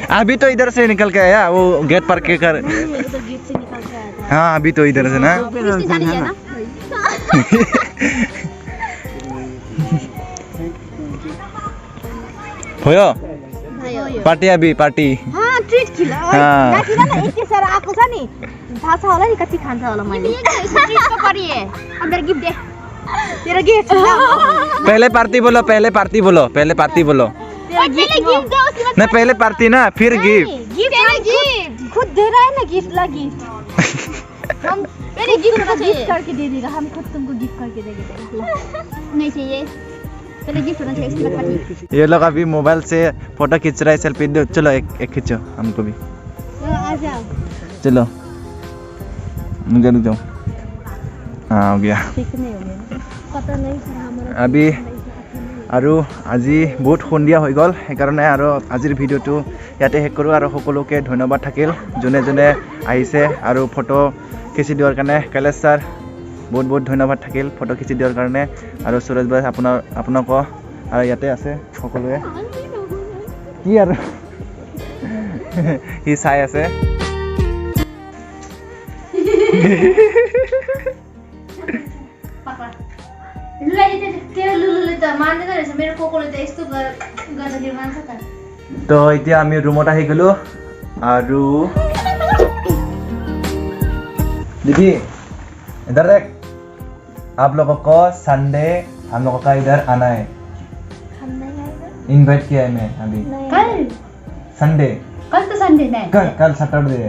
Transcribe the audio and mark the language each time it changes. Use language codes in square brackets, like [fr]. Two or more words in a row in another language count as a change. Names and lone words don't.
[hi] अभी तो इधर से निकल के आया, वो गेट पर के कर। तो गेट से निकल के आया था। हाँ अभी तो इधर से ना। होयो पार्टी अभी पार्टी। हाँ ट्रीट खिला। हाँ। ना खिला ना, [ne] यति साह्रो आएको छ नि। थाहा छ होला नि कति खान्छ होला मैले। [hi] ट्रीट को करिए। अब मेरा गिफ्ट दे। तेरा गिफ्ट। पहले पार्टी बोलो, पहले पार्टी बोलो, पहले पार्टी बोलो। पहले गिफ्ट दो उसके बाद। नहीं पहले पार्टी ना, फिर गिफ्ट। गिफ्ट खुद दे रहा है ना, गिफ्ट ला गिफ्ट। हम मेरे गिफ्ट करके दे देगा, हम खुद तुमको गिफ्ट करके देंगे। नहीं चाहिए, पहले गिफ्ट होना चाहिए, इसके बाद पार्टी। ये लोग अभी मोबाइल से फोटो खींच रहा है, सेल्फी दो। चलो एक खींचो हमको भी। आ जाओ। चलो मुझे रुक जाओ। हाँ हो गया। ठीक नहीं हो गया, पता नहीं था हमारा। [as] अभी আৰু আজি বহুত সন্ধিয়া হৈ গ'ল, সেইকাৰণে আৰু আজিৰ ভিডিঅ'টো ইয়াতে শেষ কৰোঁ। আৰু সকলোকে ধন্যবাদ থাকিল যোনে যোনে আহিছে আৰু ফটো খিচি দিয়াৰ কাৰণে। কৈলাশ ছাৰ বহুত বহুত ধন্যবাদ থাকিল ফটো খিচি দিয়াৰ কাৰণে। আৰু সুৰজ ভাই আপোনাকো আৰু ইয়াতে আছে সকলোৱে। কি আৰু সি চাই আছে। তো এতিয়া আমি ৰুমত আহি গ'লো। [hi] আৰু दीदी इधर देख, आप लोगों को संडे हम लोगों का इधर आना है। इनवाइट किया है मैं अभी। कल संडे, कल तो संडे नहीं, कल सैटरडे है।